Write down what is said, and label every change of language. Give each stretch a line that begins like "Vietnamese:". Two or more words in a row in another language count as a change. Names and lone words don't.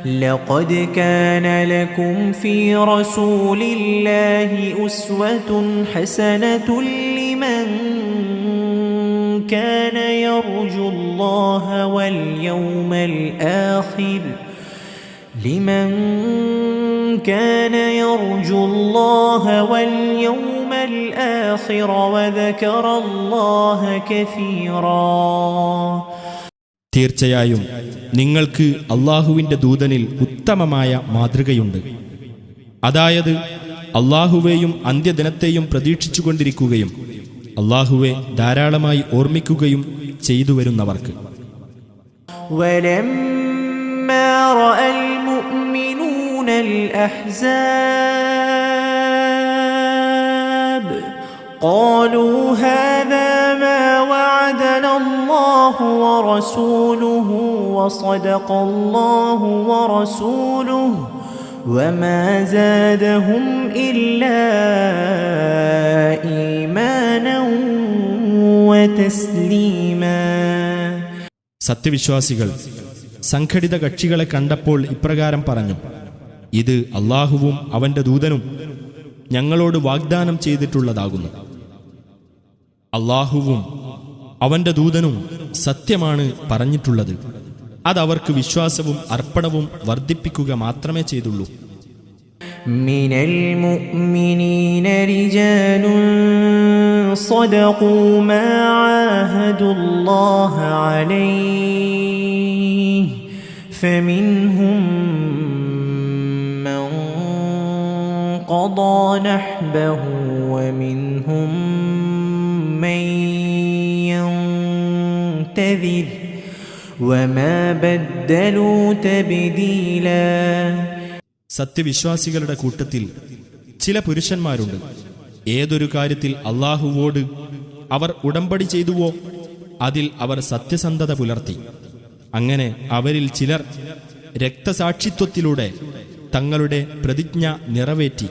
Arabic: لقد كان لكم في رسول الله أسوة حسنة لمن كان يرجو الله واليوم الآخر وذكر الله كثيرا.
Malayalam: തീർച്ചയായും നിങ്ങൾക്ക് അല്ലാഹുവിന്റെ ദൂതനിൽ ഉത്തമമായ മാതൃകയുണ്ട്. അതായത് അല്ലാഹുവേയും അന്ത്യദിനത്തെയും പ്രതീക്ഷിച്ചുകൊണ്ടിരിക്കുകയും അല്ലാഹുവെ ധാരാളമായി ഓർമ്മിക്കുകയും ചെയ്തു വരുന്നവർക്ക്.
Arabic: وَلَمَّا رَأَى الْمُؤْمِنُونَ الْأَحْزَابَ قَالُوا هَذَا مَا وَعَدَنَا اللَّهُ وَرَسُولُهُ وَصَدَقَ اللَّهُ وَرَسُولُهُ وَمَا زَادَهُمْ إِلَّا إِيمَانًا وَتَسْلِيمًا.
Malayalam: സത്യവിശ്വാസികൾ സംഘടിത കക്ഷികളെ കണ്ടപ്പോൾ ഇപ്രകാരം പറഞ്ഞു: ഇത് അല്ലാഹുവും അവന്റെ ദൂതനും ഞങ്ങളോട് വാഗ്ദാനം ചെയ്തിട്ടുള്ളതാകുന്നു. അല്ലാഹുവും അവന്റെ ദൂതനും സത്യമാണ് പറഞ്ഞിട്ടുള്ളത്. അതവർക്ക് വിശ്വാസവും അർപ്പണവും വർദ്ധിപ്പിക്കുക മാത്രമേ ചെയ്തുള്ളൂ.
Arabic: من المؤمنين رجال صدقوا ما عاهدوا الله عليه فمنهم من قضى نحبه ومنهم من ينتظر وما بدلوا تبديلا.
Malayalam: സത്യവിശ്വാസികളുടെ കൂട്ടത്തിൽ ചില പുരുഷന്മാരുണ്ട്. ഏതൊരു കാര്യത്തിൽ അല്ലാഹുവോട് അവർ ഉടമ്പടി ചെയ്തുവോ അതിൽ അവർ സത്യസന്ധത പുലർത്തി. അങ്ങനെ അവരിൽ ചിലർ രക്തസാക്ഷിത്വത്തിലൂടെ തങ്ങളുടെ പ്രതിജ്ഞ നിറവേറ്റി.